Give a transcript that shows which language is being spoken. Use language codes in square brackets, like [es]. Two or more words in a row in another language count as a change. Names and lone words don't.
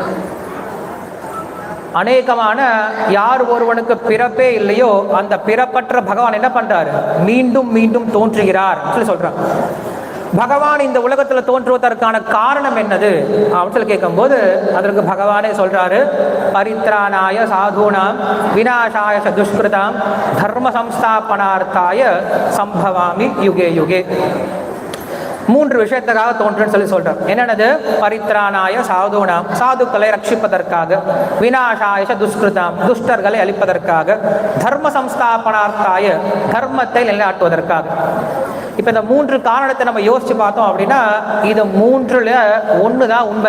[ta] அநேகமான யார் ஒருவனுக்கு பிறப்பே இல்லையோ அந்த பிறப்பற்ற பகவான் என்ன பண்ணுறாரு, மீண்டும் மீண்டும் தோன்றுகிறார் சொல்லி சொல்கிறார். பகவான் இந்த உலகத்தில் தோன்றுவதற்கான காரணம் என்னது அப்படின்னு சொல்லி கேட்கும்போது அதற்கு பகவானே சொல்றாரு, [sa] परित्राणाय साधूनां विनाशाय दुष्कृतां धर्म संस्थापनार्थाय सम्भवामि युगे युगे. [ta] 3 விஷயத்துக்காக தோன்றுன்னு சொல்லி சொல்றார். என்னென்னது? [sa] परित्राणाय साधूनां, [ta] சாதுக்களை ரட்சிப்பதற்காக, [sa] विनाशाय दुष्कृतां, [ta] துஷ்டர்களை அழிப்பதற்காக, [sa] धर्म संस्थापनार्थाय, [ta] தர்மத்தை நிலைநாட்டுவதற்காக. இப்போ இந்த 3 காரணத்தை நம்ம யோசிச்சு பார்த்தோம் அப்படின்னா இது 3ல் ஒன்று தான் உண்மை.